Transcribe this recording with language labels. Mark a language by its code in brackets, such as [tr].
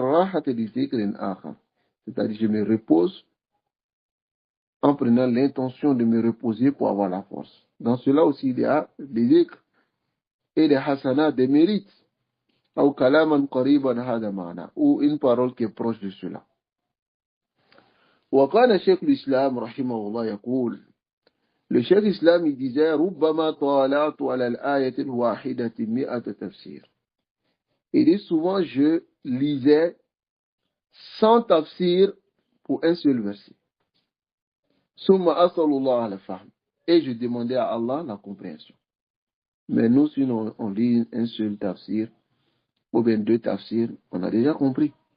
[fr] C'est-à-dire, je me repose en prenant l'intention de me reposer pour avoir la force. Dans cela aussi, il y a des zikr et des hasanats, des mérites. [ar] Ou kalaman qariban hada ma'na, [fr] ou une parole qui est proche de cela. [ar] وقال شيخ الإسلام رحمه الله يقول, [fr] le Cheikh Islam il disait [ar] ربما طالعت على الآية الواحدة 100 تفسير. [fr] Il dit souvent je lisais sans tafsir pour un seul verset. [ar] Summa asalullah al-fahm. [fr] Et je demandais à Allah la compréhension. Mais nous, si on lit un seul tafsir, ou bien deux tafsirs, on a déjà compris.